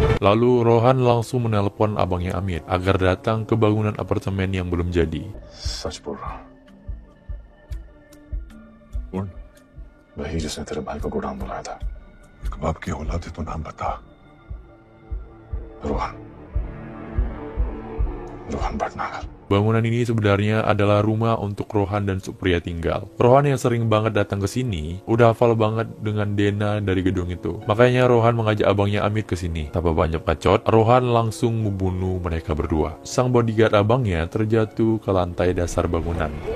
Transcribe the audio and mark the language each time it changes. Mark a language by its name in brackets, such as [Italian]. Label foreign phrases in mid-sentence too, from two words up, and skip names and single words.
[Indonesian] Lalu Rohan langsung menelpon abangnya Amit agar datang ke bangunan apartemen yang belum jadi. [Hindi] सच बोल रहा हूँ कौन? वही जिसने तेरे भाई को गोडाउन बुलाया था। कबाब की औलाद है तो नाम बता। रोहन रोहन भटनागर। [Indonesian] Bangunan ini sebenarnya adalah rumah untuk Rohan dan Supriya tinggal. Rohan yang sering banget datang ke sini, udah hafal banget dengan Dena dari gedung itu. Makanya Rohan mengajak abangnya Amit ke sini. Tanpa banyak bacot, Rohan langsung membunuh mereka berdua. Sang bodyguard abangnya terjatuh ke lantai dasar bangunan.